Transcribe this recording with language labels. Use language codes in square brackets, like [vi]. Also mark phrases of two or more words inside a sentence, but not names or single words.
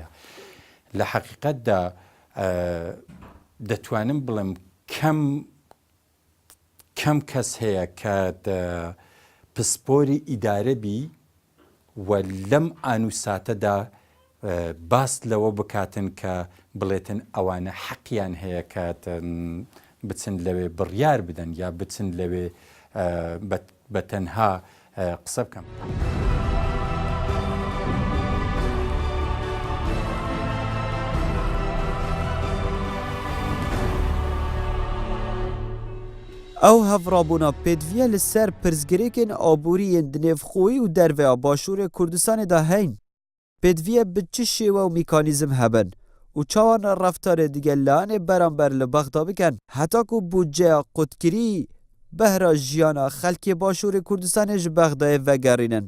[ckb] لە حەقیقەتدا دەتوانم بڵم کەم کەس هەیە کە پسپۆری ئیدارەبی و لەم ئانوساتەدا باس لەوە بکاتن کە بڵێتن ئەوانە حەقیان هەیە کە بچن لەوێ بڕیار بدەن یا بچن لەوێ بە تەنها قسە بکەم. [ku] ئەو هەڤڕابوونا پێدڤە لەسەر پرسگirêkên aboriyên di nêvxwî û derveya Başûrê Kurdistanê de heyn. Pêdivî bi çi şêwe û mîkanîzm hebin û çawan reftarê digelanê beramber li bexda bikin heta ku bûceya qutkirî behra jiyana xelkê Başûrê Kurdistanê ji bexdayê vegerînin.